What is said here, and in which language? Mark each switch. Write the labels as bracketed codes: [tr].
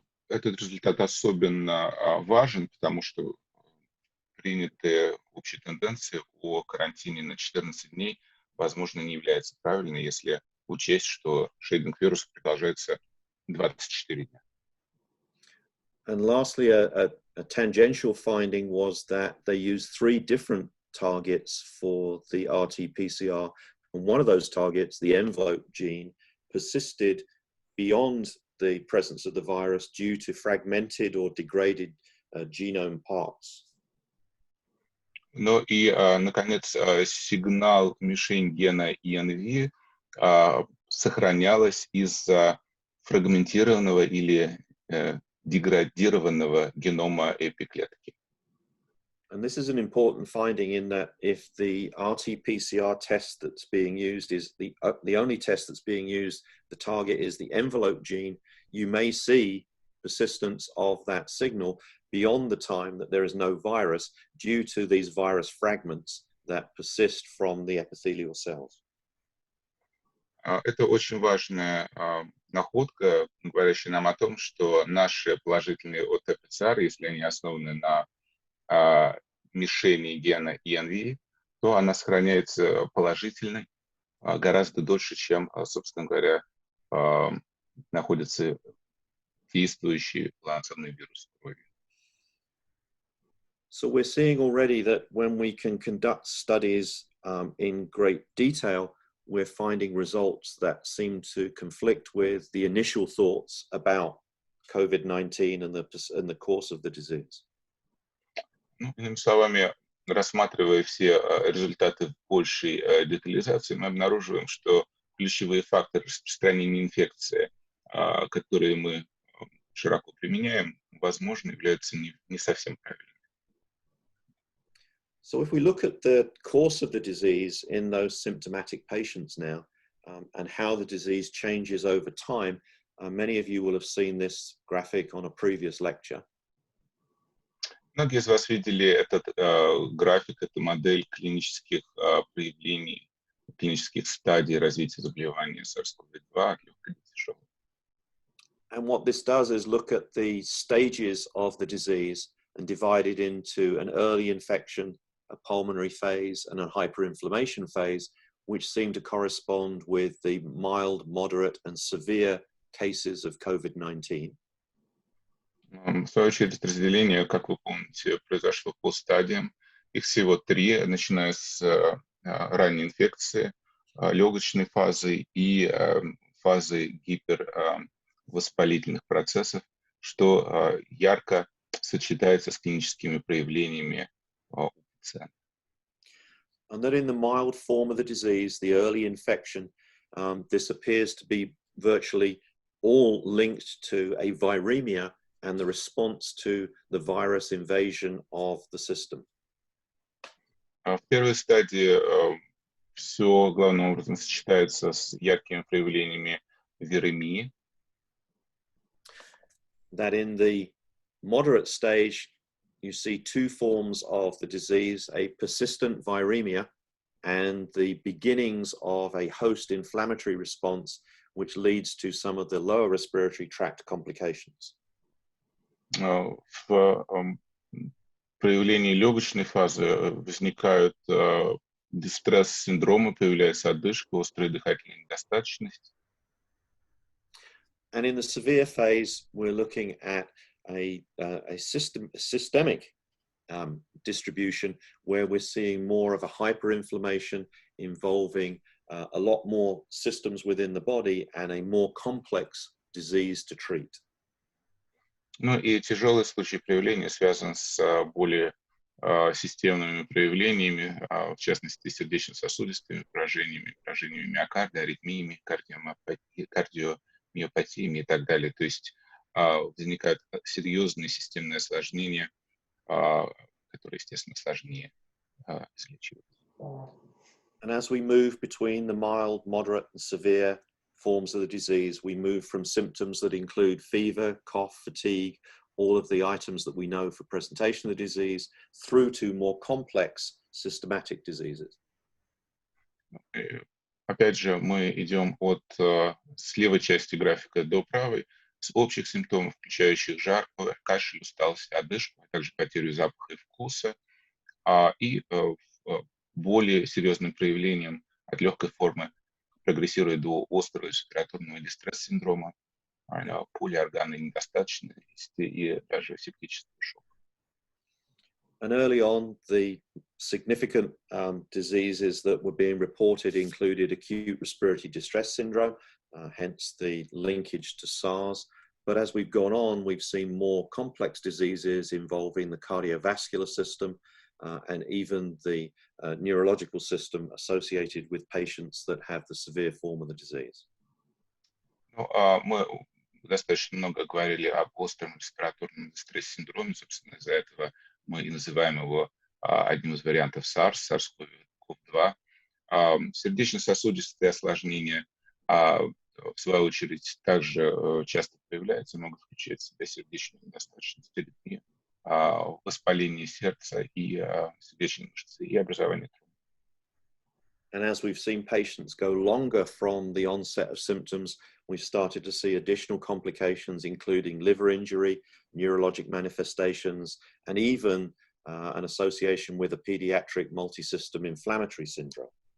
[ru] Этот результат особенно важен, потому что принятая общая тенденция о карантине на 14 дней, возможно, не является правильной, если учесть, что шейдинг вируса продолжается 24 дня. [en] And lastly, a tangential finding was that they used 3 different targets for the RT-PCR. And one of those targets, the envelope gene, persisted beyond the presence of the virus due to fragmented or degraded genome parts. [ru] Ну и, наконец, сигнал мишень гена ENV сохранялась из-за фрагментированного или деградированного генома эпиклетки. [en] And this is an important finding in that if the RT-PCR test that's being used is the only test that's being used, the target is the envelope gene, you may see persistence of that signal beyond the time that there is no virus due to these virus fragments that persist from the epithelial cells. [ru] Это очень важная находка, говорящая нам о том, что наши положительные ОТ-ПЦР, если они основаны на мишени гена ENV, то она сохраняется положительной гораздо дольше, чем, собственно говоря, находится действующий полноценный вирус в крови. [en] So we're seeing already that when we can conduct studies in great detail, we're finding results that seem to conflict with the initial thoughts about COVID-19 and the course of the disease. [ru] Ну, иными словами, рассматривая все результаты в большей детализации, мы обнаруживаем, что ключевые факторы распространения инфекции, которые мы широко применяем, возможно, являются не совсем правильными. [en] So if we look at the course of the disease in those symptomatic patients now, and how the disease changes over time, many of you will have seen this graphic on a previous lecture. [ru] Многие из вас видели этот график, эту модель клинических проявлений, клинических стадий развития заболевания SARS-CoV-2 от легкой до тяжелой. [en] And what this does is look at the stages of the disease and divide it into an early infection, a pulmonary phase, and a hyperinflammation phase, which seem to correspond with the mild, moderate, and severe cases of COVID-19. [ru] В свою очередь, разделение, как вы помните, произошло по стадиям. Их всего 3, начиная с ранней инфекции, легочной фазы и фазы гипервоспалительных процессов, что ярко сочетается с клиническими проявлениями у пациента. [en] And that in the mild form of the disease, the early infection, this appears to be virtually all linked to a viremia and the response to the virus invasion of the system. [ru] В первой стадии все главным образом сочетается с яркими проявлениями виремии. [en] That in the moderate stage, you see 2 forms of the disease, a persistent viremia and the beginnings of a host inflammatory response, which leads to some of the lower respiratory tract complications. [ru] В проявлении легочной фазы возникают дистресс-синдромы, появляется одышка, острая дыхательная недостаточность. [en] And in the severe phase, we're looking at a systemic distribution where we're seeing more of a hyperinflammation involving a lot more systems within the body and a more complex disease to treat. [ru] Ну и тяжелый случай проявления связан с более системными проявлениями, в частности, сердечно-сосудистыми поражениями, поражениями миокарда, аритмиями, кардиомиопатиями и так далее. То есть возникают серьезные системные осложнения, которые, естественно, сложнее излечивать. [en] And as we move between the mild, moderate, and severe forms of the disease, we move from symptoms that include fever, cough, fatigue, all of the items that we know for presentation of the disease, through to more complex systematic diseases. [ru] Опять же, мы идем от с левой части графика до правой, с общих симптомов, включающих жар, кашель, усталость, одышку, а также потерю запаха и вкуса, и более серьезным проявлением от легкой формы прогрессирует до острого респираторного дистресс-синдрома, полиорганной недостаточности и даже септического шока. [en] And early on, the significant diseases that were being reported included acute respiratory distress syndrome, hence the linkage to SARS. But as we've gone on, we've seen more complex diseases involving the cardiovascular system and even the neurological system associated with patients that have the severe form of the disease. [ru] Ну, мы достаточно много говорили об остром респираторном дистресс-синдроме, собственно, из-за этого мы и называем его одним из вариантов SARS-CoV-2. Сердечно-сосудистые осложнения, в свою очередь, также часто появляются, могут включать в себя сердечную недостаточность, аритмию, воспаление сердца и сердечной мышцы и образование тромбов. [en] And as we've seen patients go longer from the onset of symptoms, we've started to see additional complications, including liver injury, neurologic manifestations, and even an association with a pediatric multisystem inflammatory syndrome.